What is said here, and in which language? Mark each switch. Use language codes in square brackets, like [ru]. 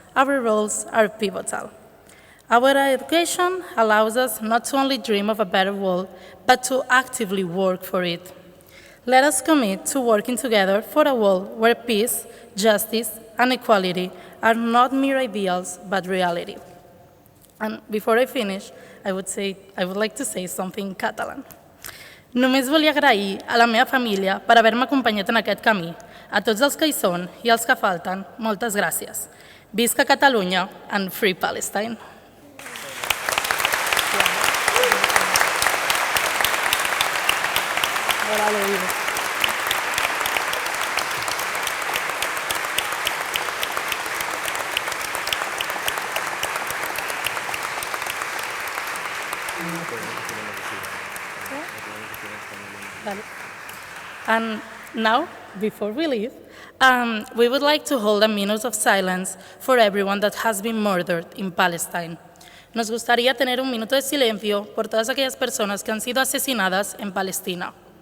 [en] Our roles are pivotal. Our education allows us not to only dream of a better world, but to actively work for it. Let us commit to working together for a world where peace, justice, and equality are not mere ideals, but reality. And before I finish, I would like to say something in Catalan. [ca] Només volia agrair a la meva família per haver-me acompanyat en aquest camí. A tots els que hi són i els que falten, moltes gràcies. Visca Catalunya [en] and Free Palestine. And now, before we leave, we would like to hold a minute of silence for everyone that has been murdered in Palestine. [es] Nos gustaría tener un minuto de silencio por todas aquellas personas que han sido asesinadas en Palestina.